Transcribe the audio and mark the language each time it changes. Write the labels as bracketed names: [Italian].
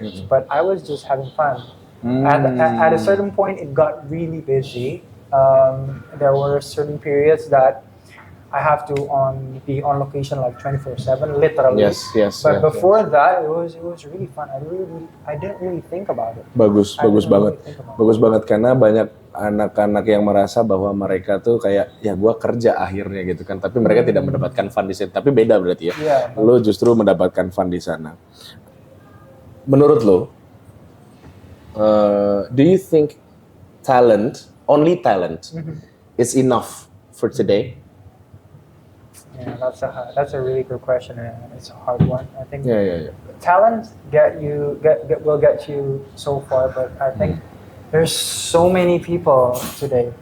[English] But I was just having fun. At a certain point, it got really busy. There were certain periods that I have to be on location like 24/7, literally. Yes. But before that, it was really fun. I didn't really think about it. [Indonesian] Bagus banget karena banyak anak-anak yang merasa bahwa mereka tuh kayak ya gua kerja akhirnya gitu kan, tapi mereka tidak mendapatkan fun di situ. Tapi beda berarti ya. Lo justru mendapatkan fun di sana. Menurut lo, [English] do you think only talent is enough for today? Yeah, that's a really good question, and it's a hard one. I think talent will get you so far, but I think there's so many people today.